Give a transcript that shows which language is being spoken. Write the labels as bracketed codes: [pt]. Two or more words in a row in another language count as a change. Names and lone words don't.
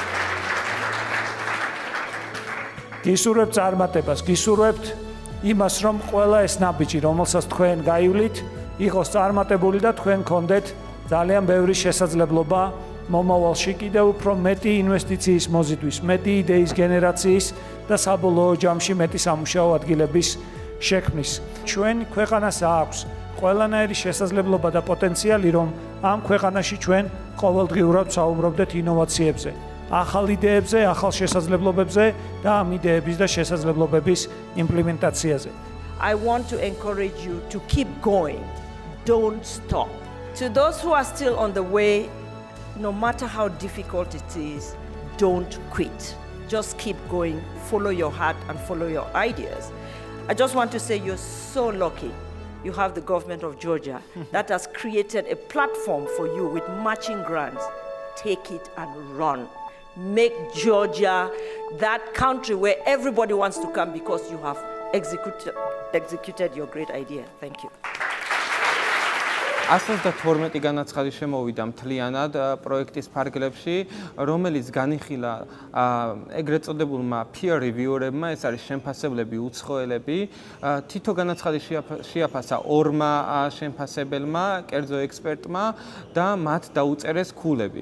[ka] გისურვებთ წარმატებას, გისურვებთ იმას, რომ ყველა ეს ნაბიჯი, რომელსაც თქვენ გაივლით, იყოს წარმატებული და თქვენ გქონდეთ ძალიან ბევრი შესაძლებლობა მომავალში კიდევ უფრო მეტი ინვესტიციის მოზიდვის, მეტი იდეის გენერაციის და საბოლოო ჯამში მეტი სამუშაო ადგილების შექმნის. ჩვენ ქვეყანას აქვს ყველანაირი შესაძლებლობა და პოტენციალი, რომ ამ ქვეყანაში ჩვენ ყოველდღიურად ვსაუბრობდეთ ინოვაციებზე, ახალ იდეებზე, ახალ შესაძლებლობებზე და ამ იდეების და შესაძლებლობების იმპლემენტაციაზე. [en] I want to encourage you to keep going. Don't stop. To those who are still on the way, no matter how difficult it is, don't quit. Just keep going, follow your heart and follow your ideas. I just want to say you're so lucky. You have the government of Georgia that has created a platform for you with matching grants. Take it and run. Make Georgia that country where everybody wants to come because you have executed your great idea. Thank you. [ka] 112 განაცხადი შემოვიდა მთლიანად პროექტის ფარგლებში, რომელიც განიხილა ეგრეთ წოდებულმა [en] peer reviewer [ka] ებმა, ეს არის შემფასებლები, უცხოელები. თითო განაცხადი შეაფასა ორმა შემფასებელმა, კერძო ექსპერტმა და მათ დაუწერეს ქულები.